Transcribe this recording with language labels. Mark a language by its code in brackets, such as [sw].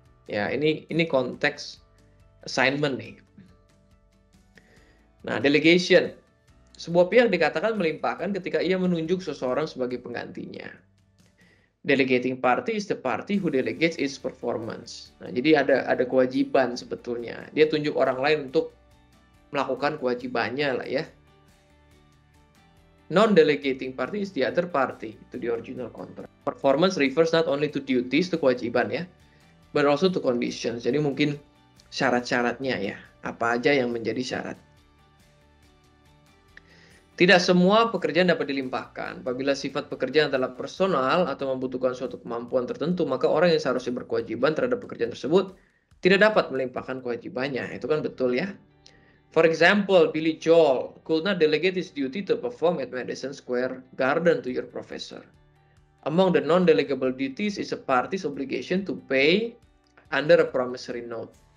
[id] Ya, ini konteks assignment nih. Nah, delegation. Sebuah pihak dikatakan melimpahkan ketika ia menunjuk seseorang sebagai penggantinya. [en] Delegating party is the party who delegates its performance. [id] Nah, jadi ada kewajiban sebetulnya. Dia tunjuk orang lain untuk melakukan kewajibannya lah ya. [en] Non-delegating party is the other party to the original contract. Performance refers not only to duties, [id] itu kewajiban ya, [en] but also to conditions. [id] Jadi mungkin syarat-syaratnya ya, apa aja yang menjadi syarat. Tidak semua pekerjaan dapat dilimpahkan. Apabila sifat pekerjaan adalah personal atau membutuhkan suatu kemampuan tertentu, maka orang yang seharusnya berkewajiban terhadap pekerjaan tersebut tidak dapat melimpahkan kewajibannya. Itu kan betul ya. [en] For example, Billy Joel could not delegate his duty to perform at Madison Square Garden to your professor. Among the non-delegable duties is a party's obligation to pay under a promissory note.